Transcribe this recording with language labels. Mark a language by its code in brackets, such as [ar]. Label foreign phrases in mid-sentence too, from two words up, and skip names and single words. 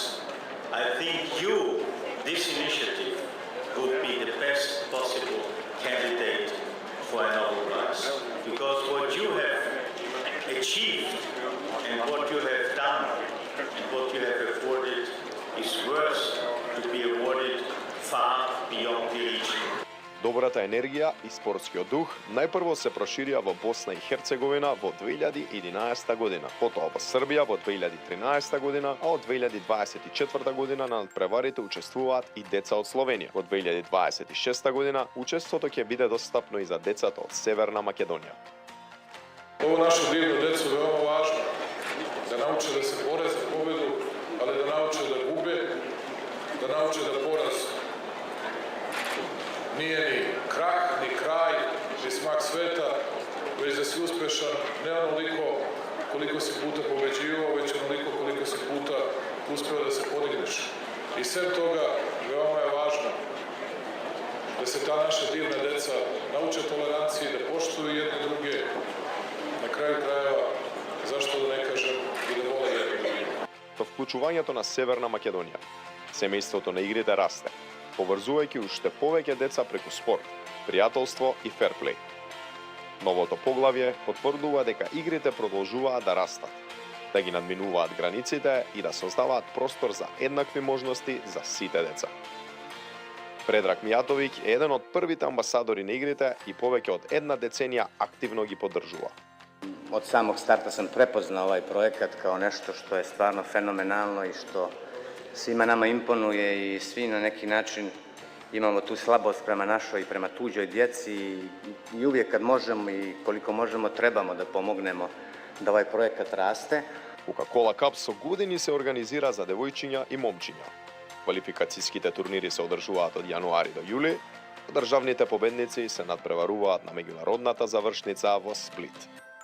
[en] I think this initiative, would be the best possible candidate for a Nobel Prize. Because what you have achieved and what you have done and what you have afforded is worth to be awarded far beyond the region. [mk] Добрата енергија и спортскиот дух најпрво се проширија во Босна и Херцеговина во 2011 година, потоа во Србија во 2013 година, а од 2024 година на надпреварите учествуваат и деца од Словенија. Во 2026 година учеството ќе биде достапно и за децата од Северна Македонија. [sr] Ово наше дивно децо е веома важно, да научи да се боре за победу, али да научи да губе, да научи да пораз nije ni krah, ni kraj, ni smak sveta, već da si uspešan ne onoliko koliko si puta pobeđivao, već onoliko koliko si puta uspeo da se podigneš. I sem toga, veoma je važno da se ta naša divna deca nauče toleranciji, da poštuju jedne druge, na kraju krajeva, zašto da ne kažem, i da vole jedne druge. [mk] Со вклучувањето на Северна Македонија, семејството на игрите расте, поврзувајќи уште повеќе деца преку спорт, пријателство и ферплей. Новото поглавје потврдува дека игрите продолжуваат да растат, да ги надминуваат границите и да создаваат простор за еднакви можности за сите деца. Предраг Мијатовиќ е еден од првите амбасадори на игрите и повеќе од една деценија активно ги поддржува. [sr] Od samog starta sam prepoznao ovaj projekat kao nešto što je stvarno fenomenalno i što svima nama imponuje i svi na neki način imamo tu slabost prema našoj i prema tuđoj djeci i uvijek kad možemo i koliko možemo trebamo da pomognemo da ovaj projekat raste. [mk] Coca-Cola Cup со години се организира за девојчиња и момчиња. Квалификацијските турнири се одржуваат од јануари до јули, а државните победници се надпреваруваат на меѓународната завршница во Сплит.